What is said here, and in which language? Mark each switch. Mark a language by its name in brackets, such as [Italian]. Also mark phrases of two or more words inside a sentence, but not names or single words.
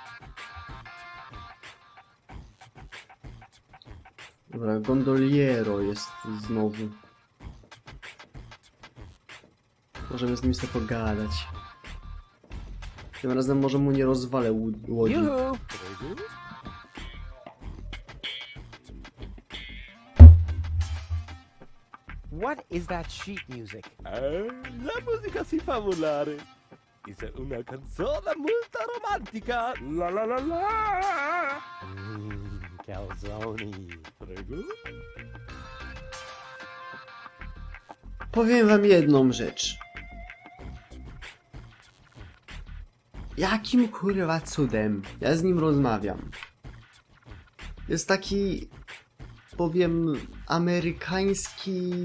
[Polish] Dobra, gondoliero jest znowu. Możemy z nim sobie pogadać. Tym razem może mu nie rozwalę łodzi. [English] What is that sheet music? [Italian] La musica si fa volare. È una canzone molto romantica. La la la la. Calzoni. Prego. [Polish] Powiem wam jedną rzecz. Jakim kurwa cudem ja z nim rozmawiam? Jest taki, powiem, amerykański...